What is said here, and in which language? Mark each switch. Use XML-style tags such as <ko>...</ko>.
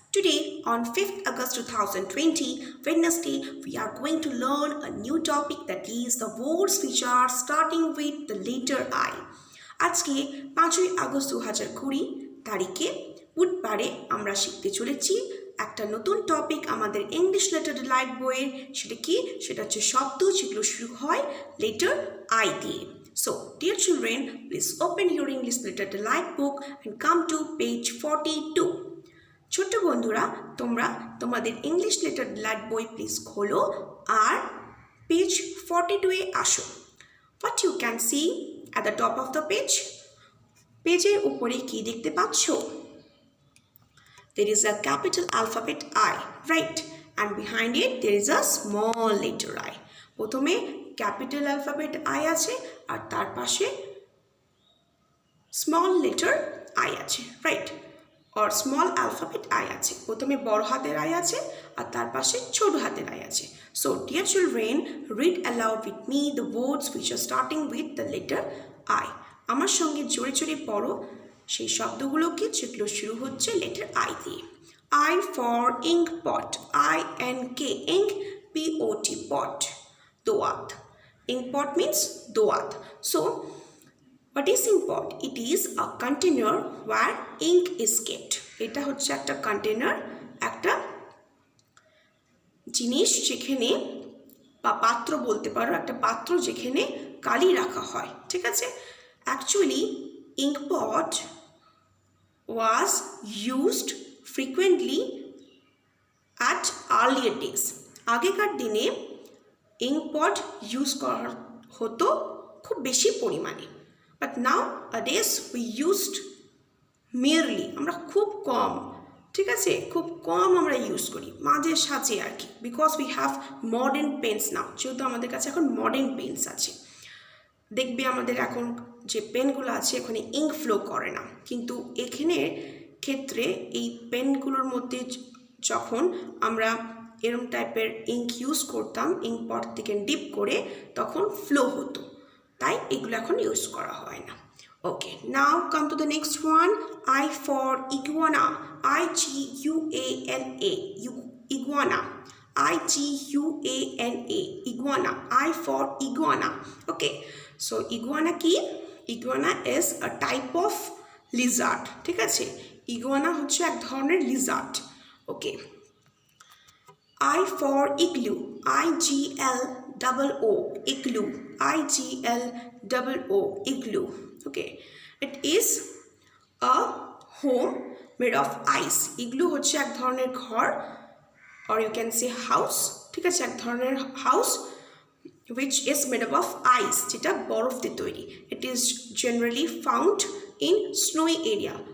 <en>Today, on 5th August 2020, Wednesday, we are going to learn a new topic that is the words which are starting with the letter I.</en> <bn>আজকে 5ই August 2020 তারিখে বুধবারে আমরা শিখতে চলেছি একটা নতুন topic আমাদের ইংলিশ লেটার ডিলাইট বইয়ের। সেটা হচ্ছে শব্দ যেগুলো শুরু হয় লেটার আই দিয়ে।</bn> <en>So, dear children, please open your English Letter Delight book and come to page 42.</en> <bn>ছোট্ট বন্ধুরা, তোমরা তোমাদের ইংলিশ লেটার ডিলাইট বই প্লিজ খোলো আর পেজ 42 এ আসো।</bn> <en>What you can see at the top of the page?</en> <bn>পেজের উপরে কি দেখতে পাচ্ছ?</bn> <en>There is a capital alphabet I, right? And behind it there is a small letter I.</en> <bn>প্রথমে capital alphabet I আছে আর তার পাশে স্মল লেটার আই আছে, right? Or small alphabet I আছে। প্রথমে বড় হাতের আই আছে আর তার পাশে ছোট হাতের আই আছে।</bn> <en>So dear children, read aloud with me the words which are starting with the letter I.</en> <bn>আমার সঙ্গে জোরে জোরে পড়ো সেই শব্দগুলোকে যেগুলো শুরু হচ্ছে লেটার আই দিয়ে।</bn> <en>I for ink pot, INK, ink, POT, pot. Doat. Ink pot means doat. So, what is ink pot? It is a container where ink is kept.</en> <bn>এটা হচ্ছে একটা কন্টেনার, একটা জিনিস যেখানে বা পাত্র বলতে পারো, একটা পাত্র যেখানে কালি রাখা হয়, ঠিক আছে?</bn> <en>Actually, ink pot was used frequently at earlier days.</en> <bn>আগেকার দিনে ইঙ্ক পট ইউজ করা হতো খুব বেশি পরিমাণে,</bn> <en>but nowadays we used merely,</en> <bn>আমরা খুব কম, ঠিক আছে, খুব কম আমরা ইউজ করি, মাঝে সাঝে আর কি,</bn> <en>because we have modern pens now,</en> <bn>যেহেতু আমাদের কাছে এখন মডার্ন পেন্স আছে। দেখবে আমাদের এখন যে পেনগুলো আছে এখানে ইঙ্ক ফ্লো করে না, কিন্তু এখানে ক্ষেত্রে এই পেনগুলোর মধ্যে যখন আমরা এরম টাইপের ইঙ্ক ইউজ করতাম, ইঙ্ক পট থেকে ডিপ করে, তখন ফ্লো হতো, তাই এগুলো এখন ইউজ করা হয় না।</bn> <en>Okay, now come to the next one. I for iguana, IGUANA, iguana, IGUANA, iguana, I for iguana. Okay, so iguana</en> <bn>কি?</bn> <en>Iguana is a type of lizard,</en> <bn>ঠিক আছে? ইগুয়ানা হচ্ছে এক ধরনের Lizaad.</bn> <en>Okay, I for igloo, IGLOO, igloo, IGLOO, igloo. Okay, it is a home made of ice.</en> <bn>Igloo হচ্ছে এক ধরনের ঘর,</bn> <en>or you can say house,</en> <bn>ঠিক আছে, এক ধরনের house</bn> <en>which is made up of ice,</en> <bn>যেটা বরফ দিয়ে তৈরি।</bn> <en>It is generally found in snowy area.</en>